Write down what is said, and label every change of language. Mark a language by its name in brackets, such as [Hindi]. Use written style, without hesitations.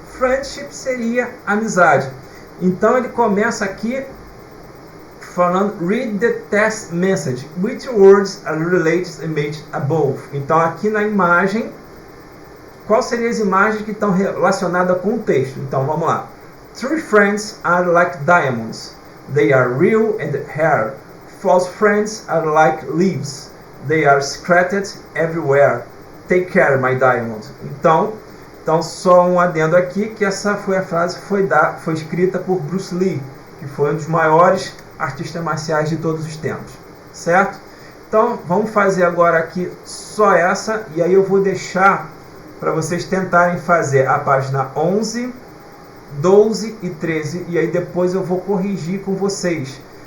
[English] Friendship [Portuguese] seria amizade. Então ele começa aqui falando, [English] read the text message, which words are related to the image above. [Portuguese] Então aqui na imagem, quais seriam as imagens que estão relacionadas com o texto? Então vamos lá. [English] True friends are like diamonds. They are real and rare. False friends are like leaves. They are scattered everywhere. Take care, my diamond. [Portuguese] Então só um adendo aqui, que essa foi a frase que foi escrita por Bruce Lee, que foi um dos maiores artistas marciais de todos os tempos, certo? Então vamos fazer agora aqui só essa, e aí eu vou deixar para vocês tentarem fazer a página 11, 12 e 13, e aí depois eu vou corrigir com vocês.